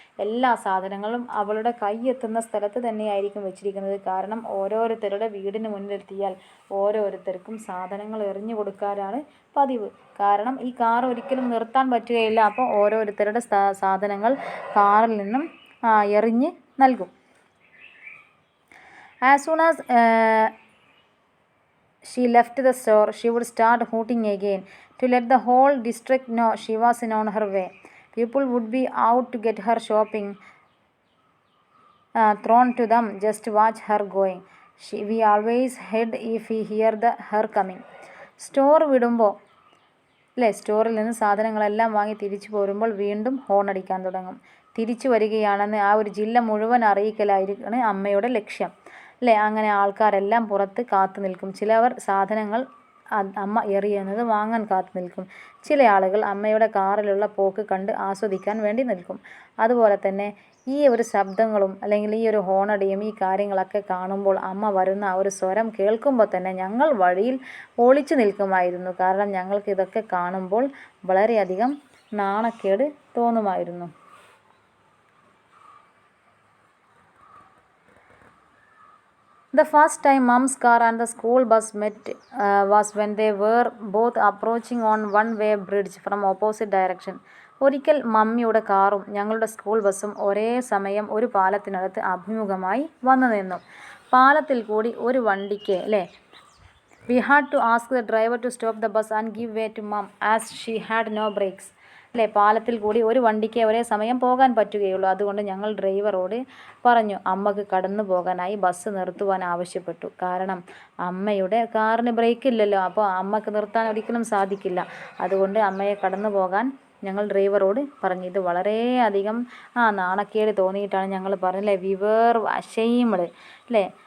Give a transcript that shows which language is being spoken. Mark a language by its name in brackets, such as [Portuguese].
[Malayalam] എല്ലാ സാധനങ്ങളും അവളുടെ കൈയെത്തുന്ന സ്ഥലത്ത് തന്നെയായിരിക്കും വെച്ചിരിക്കുന്നത്. കാരണം ഓരോരുത്തരുടെ വീടിന് മുന്നിലെത്തിയാൽ ഓരോരുത്തർക്കും സാധനങ്ങൾ എറിഞ്ഞു കൊടുക്കാനാണ് പതിവ്. കാരണം ഈ കാർ ഒരിക്കലും നിർത്താൻ പറ്റുകയില്ല. അപ്പോൾ ഓരോരുത്തരുടെ സാധനങ്ങൾ കാറിൽ നിന്നും എറിഞ്ഞ് നൽകും. [English] As soon as she left the store, she would start hooting again to let the whole district know she was on her way. People would be out to get her shopping thrown to them just to watch her going. We always hid if we hear her coming. [Malayalam] Store വിടുമ്പോൾ അല്ലേ, സ്റ്റോറിൽ നിന്ന് സാധനങ്ങളെല്ലാം വാങ്ങി തിരിച്ചു പോരുമ്പോൾ വീണ്ടും horn അടിക്കാൻ തുടങ്ങും. തിരിച്ചു വരികയാണെന്ന് ആ ഒരു ജില്ല മുഴുവൻ അറിയിക്കലായിരിക്കും അമ്മയുടെ ലക്ഷ്യം. അല്ലേ, അങ്ങനെ ആൾക്കാരെല്ലാം പുറത്ത് കാത്തു നിൽക്കും. ചിലവർ സാധനങ്ങൾ അമ്മ എറിയുന്നത് വാങ്ങാൻ കാത്തു നിൽക്കും. ചില ആളുകൾ അമ്മയുടെ കാറിലുള്ള പോക്ക് കണ്ട് ആസ്വദിക്കാൻ വേണ്ടി നിൽക്കും. അതുപോലെ തന്നെ ഈ ഒരു ശബ്ദങ്ങളും അല്ലെങ്കിൽ ഈ ഒരു ഹോണടിയും ഈ കാര്യങ്ങളൊക്കെ കാണുമ്പോൾ അമ്മ വരുന്ന ആ ഒരു സ്വരം കേൾക്കുമ്പോൾ തന്നെ ഞങ്ങൾ വഴിയിൽ ഒളിച്ചു നിൽക്കുമായിരുന്നു. കാരണം ഞങ്ങൾക്ക് ഇതൊക്കെ കാണുമ്പോൾ വളരെയധികം നാണക്കേട് തോന്നുമായിരുന്നു. [English] The first time Mum's car and the school bus met was when they were both approaching on one-way bridge from opposite direction. [Malayalam] ഒരിക്കൽ മമ്മിയുടെ കാറും ഞങ്ങളുടെ സ്കൂൾ ബസ്സും ഒരേ സമയം ഒരു പാലത്തിനടുത്ത് അഭിമുഖമായി വന്നു നിന്നു. പാലത്തിൽ കൂടി ഒരു വണ്ടിക്ക് അല്ലേ, [English] we had to ask the driver to stop the bus and give way to Mum as she had no brakes. [Malayalam] അല്ലേ, പാലത്തിൽ കൂടി ഒരു വണ്ടിക്ക് ഒരേ സമയം പോകാൻ പറ്റുകയുള്ളൂ. അതുകൊണ്ട് ഞങ്ങൾ ഡ്രൈവറോട് പറഞ്ഞു അമ്മക്ക് കടന്നു പോകാനായി ബസ് നിർത്തുവാൻ ആവശ്യപ്പെട്ടു. കാരണം അമ്മയുടെ കാറിന് ബ്രേക്ക് ഇല്ലല്ലോ, അപ്പോൾ അമ്മക്ക് നിർത്താൻ ഒരിക്കലും സാധിക്കില്ല. അതുകൊണ്ട് അമ്മയെ കടന്നു പോകാൻ ഞങ്ങൾ ഡ്രൈവറോട് പറഞ്ഞു. ഇത് വളരെയധികം നാണക്കേട് തോന്നിയിട്ടാണ് ഞങ്ങൾ പറഞ്ഞില്ലേ, [English] we were ashamed [Malayalam] അല്ലേ.